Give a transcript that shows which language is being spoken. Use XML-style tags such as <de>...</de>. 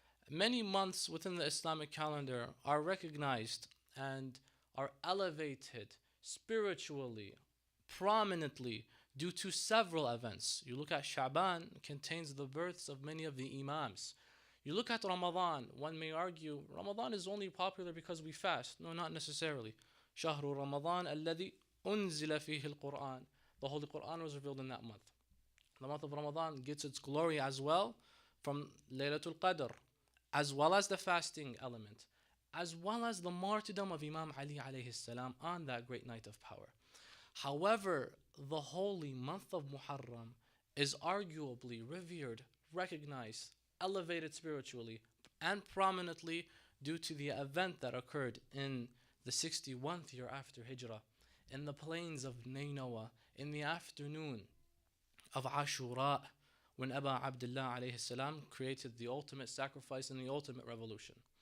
<en>Many months within the Islamic calendar are recognized and are elevated spiritually, prominently, due to several events. You look at Sha'ban, it contains the births of many of the Imams. You look at Ramadan, one may argue Ramadan is only popular because we fast. No, not necessarily.</en> <ar>شهر رمضان الذي أنزل فيه القرآن.</ar> <en>The Holy Quran was revealed in that month. The month of Ramadan gets its glory as well from Laylatul Qadr, as well as the fasting element, as well as the martyrdom of Imam Ali alayhi salam on that great night of power. However, the holy month of Muharram is arguably revered, recognized, elevated spiritually, and prominently due to the event that occurred in the 61st year after Hijrah, in the plains of Nainawa, in the afternoon of Ashura, when Aba Abdullah alayhi salam created the ultimate sacrifice and the ultimate revolution.</en>